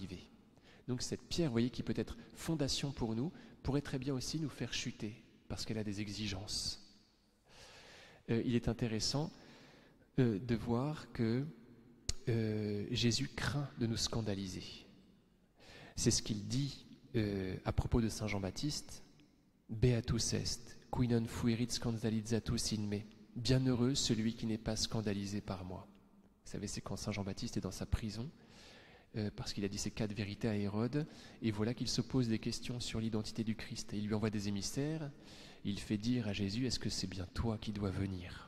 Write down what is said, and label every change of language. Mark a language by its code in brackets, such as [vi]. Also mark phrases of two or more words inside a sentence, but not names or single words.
[fr] » Donc cette pierre, vous voyez, qui peut être fondation pour nous, pourrait très bien aussi nous faire chuter, parce qu'elle a des exigences. Il est intéressant de voir que Jésus craint de nous scandaliser. C'est ce qu'il dit à propos de Saint Jean-Baptiste. [la] « Beatus est, qui non fuerit scandalizatus in me. [fr] » Bienheureux celui qui n'est pas scandalisé par moi. Vous savez, c'est quand Saint Jean-Baptiste est dans sa prison, parce qu'il a dit ces 4 vérités à Hérode, et voilà qu'il se pose des questions sur l'identité du Christ. Et il lui envoie des émissaires, il fait dire à Jésus, est-ce que c'est bien toi qui dois venir ?